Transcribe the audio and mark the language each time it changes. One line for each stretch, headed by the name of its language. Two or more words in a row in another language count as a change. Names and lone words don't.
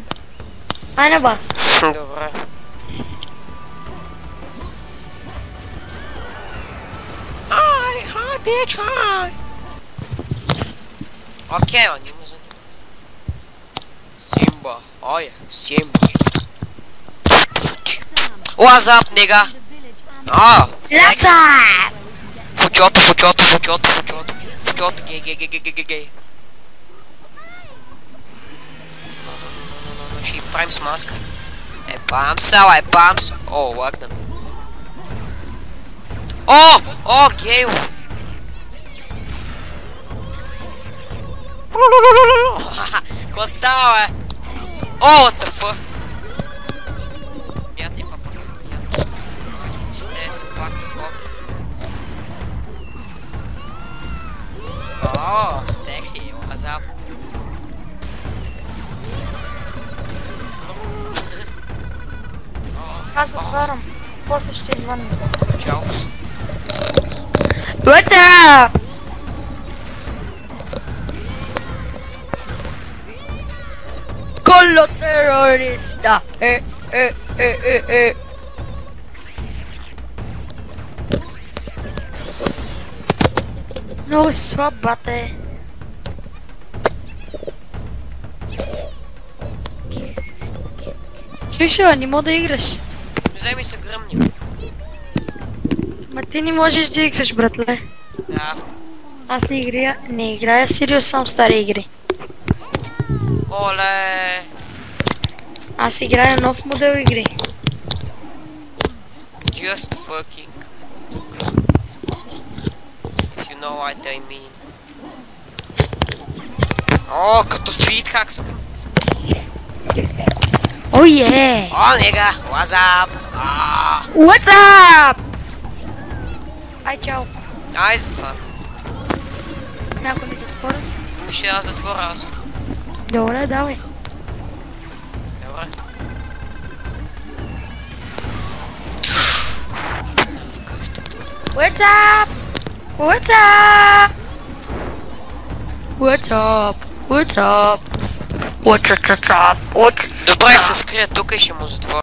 Bulgarian: Ай на вас. Добре.
English: Hi, bitch, hi!
Bulgarian: Окей, он не ме занимава. Симба, ой, Симба.
English: What's up, nigga?
Bulgarian: Секси. Фучото, гей. Ще й правим с маска. Е бамса. О, лагна. О, гейл. Ко става, е? О,
English: what the fuck?
Bulgarian: Мятай, папа, мятай. Ще се плаки копит. О, секси, азап. Аз затварям. После ще извънна. Чао.
English: What's up? Con terrorista.
Bulgarian: Много слаб, бате. Чуша, не мога да играш. Вземи се гръмни. Ма ти не можеш да играш, братле. Да. Аз не играя сериоз, сам стари игри. Оле. Аз играя нов модел игри.
English: Just fucking. If you know what I mean.
Bulgarian: О, като спидхак съм. О, е! О, нега,
English: what's up? What's up?
Bulgarian: Ай, чао. Ай, затвора. Някой ми затвора? Ще я затворя аз. Добре, давай. Добре.
English: What's up? What's up? What's up? What's up? Уча-ча-ча, уч.
Bulgarian: Добре, ще се скрия тук и ще му затворя.